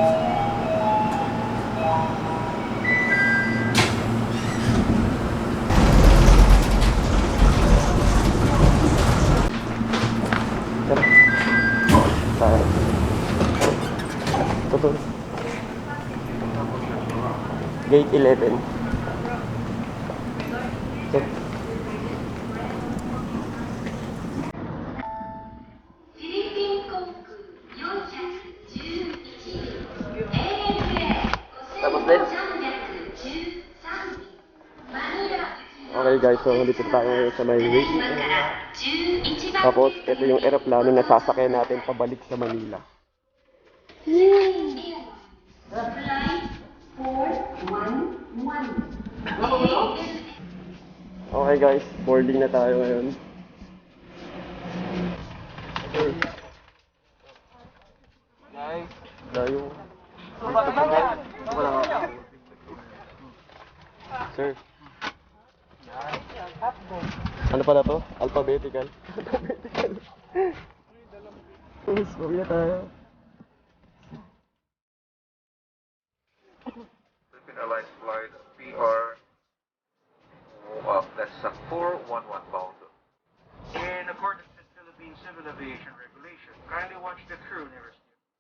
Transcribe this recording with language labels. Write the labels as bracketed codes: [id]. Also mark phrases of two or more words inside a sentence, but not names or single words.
[tl] Tara. Tayo. Ito. Gate 11. Ito. [ja] フィリピン航空411 ANA [tl] Tapos din. [ja] 5313 便マニラ [tl] Okay guys, so nandito tayo ngayon sa may waiting [ja] 今か [tl] area. [ja] ら11番 [tl] Tapos ito yung aeroplano na sasakyan natin pabalik sa Manila. Flight 411 Okay guys, boarding na tayo ngayon. Okay. Guys, Tayo. Sir. Ano pala to? Alphabetical. Alphabetical. Yes, na tayo. [en] Philippine Airlines flight PR, that's 411 bound. In accordance with Philippine Civil Aviation Regulation, kindly watch the crew nearest you.